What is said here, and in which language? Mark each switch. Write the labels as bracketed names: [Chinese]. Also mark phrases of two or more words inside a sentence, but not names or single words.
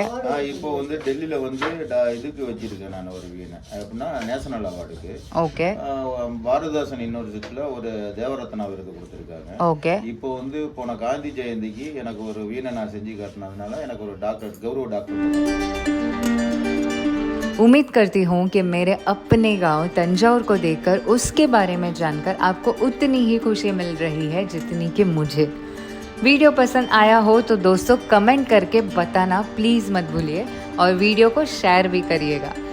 [Tamil] இப்போ வந்து டெல்லியில் வந்து இதுக்கு வச்சிருக்கேன் நான் ஒரு வீணை. அப்படின்னா நேஷனல் அவார்டுக்கு. ஓகே. பாரதிதாசன் யூனிவர்சிட்டியில் ஒரு தேவரத்னா விருது கொடுத்துருக்காங்க. ஓகே. இப்போ வந்து போன காந்தி ஜெயந்திக்கு எனக்கு ஒரு வீணை நான் செஞ்சு காட்டினதுனால எனக்கு ஒரு டாக்டர் கௌரவ டாக்டர். [Hindi] उम्मीद करती हूँ कि मेरे अपने गांव तंजौर को देखकर उसके बारे में जानकर आपको उतनी ही खुशी मिल रही है जितनी कि मुझे. वीडियो पसंद आया हो तो दोस्तों कमेंट करके बताना प्लीज़ मत भूलिए और वीडियो को शेयर भी करिएगा.